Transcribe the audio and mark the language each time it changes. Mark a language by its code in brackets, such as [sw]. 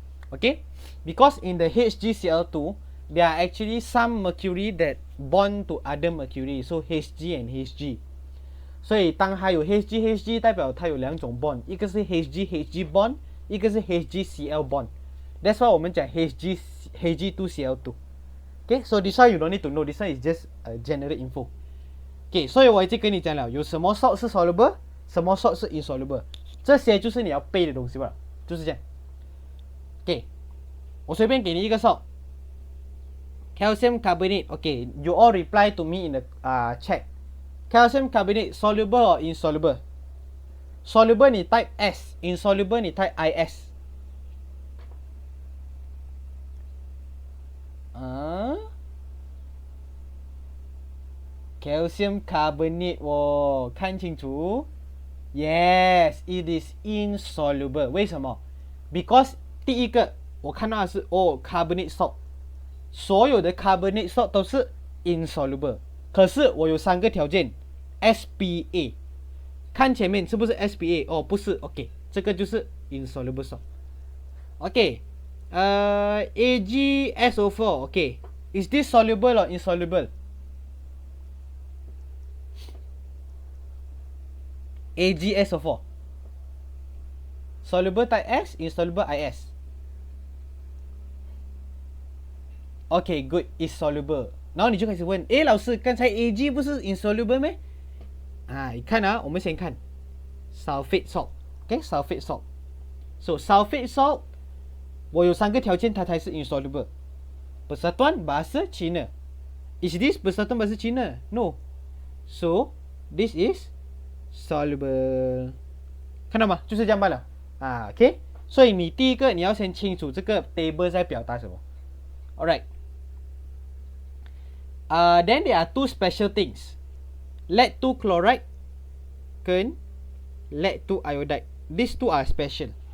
[en] Okay, because in the HgCl2 there are actually some mercury that bond to other mercury, so Hg and Hg。 [zh] 所以当它有 Hg 代表它有两种 bond， 一个是 Hg bond， 一个是 HgCl bond。 [en] That's why [zh] 我们讲 [en] Hg2Cl2。 Okay, so this one you don't need to know, this one is just a general info. [zh] Okay, 所以我已经跟你讲了有什么 salt 是 soluble， 什么 salt 是 insoluble， 这些就是你要背的东西吧，就是这样。 Okay， 我随便给你一个 salt calcium carbonate. [en] Okay, you all reply to me in the chat. Calcium carbonate soluble or insoluble? Soluble 你 type S, insoluble 你 type IS。 calcium carbonate [zh] 看清楚。 [en] Yes, it is insoluble. [zh] 为什么 ？ [en] Because [zh] 第一个我看到的是carbonate salt， 所有的 carbonate salt 都是 insoluble。可是我有3个条件 ，SPA， 看前面是不是 SPA？哦，不是 [en] ，OK， [zh] 这个就是 [en] insoluble salt。OK， AgSO4，OK，is this soluble or insoluble？ AgSO4 soluble type S, insoluble IS. Okay, good, is soluble. [zh] 然后你就开始问，诶，老师，刚才 Ag 不是 insoluble 咩？你看啊，我们先看 sulfate salt， OK， sulfate salt。 [en] So sulfate salt， [zh] 我有3个条件，它才是 insoluble。 [ms] Persatuan bahasa Cina. [en] Is this [ms] persatuan bahasa Cina? [en] No. So this is soluble， [zh] 看到吗？就是这样罢了，OK。所以你第一个你要先清楚这个 table 在表达什么。 [en] Alright， then there are 2 special things， lead 2 chloride 跟 lead 2 iodide。 These 2 are special。